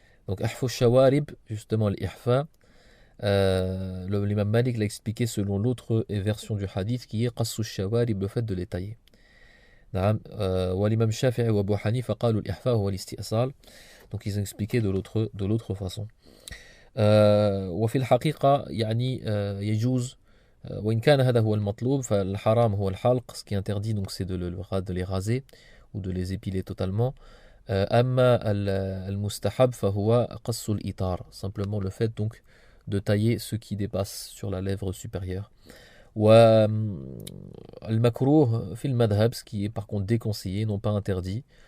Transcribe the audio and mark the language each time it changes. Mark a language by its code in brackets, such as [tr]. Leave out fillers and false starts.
[fr] Donc [ar] أحفو الشوارب, [fr] justement l'ihfa, l'imam Malik l'a expliqué selon l'autre version du hadith qui est qassu shawarib, le fait de les tailler. [ar] نعم والإمام الشافعي وأبو حنيفة قالوا الإحفاء هو الاستئصال. [fr] Donc ils ont expliqué de l'autre façon. [ar] وفي الحقيقة يعني يجوز وإن كان هذا هو المطلوب فالحرام هو الحلق. [fr] Ce qui est interdit donc c'est de les raser ou de les épiler totalement. [ar] أما المستحب فهو قص الإطار, [fr] simplement le fait donc de tailler ce qui dépasse sur la lèvre supérieure. [ar] والمكروه في المذهب, [fr] ce qui est par contre déconseillé, non pas interdit.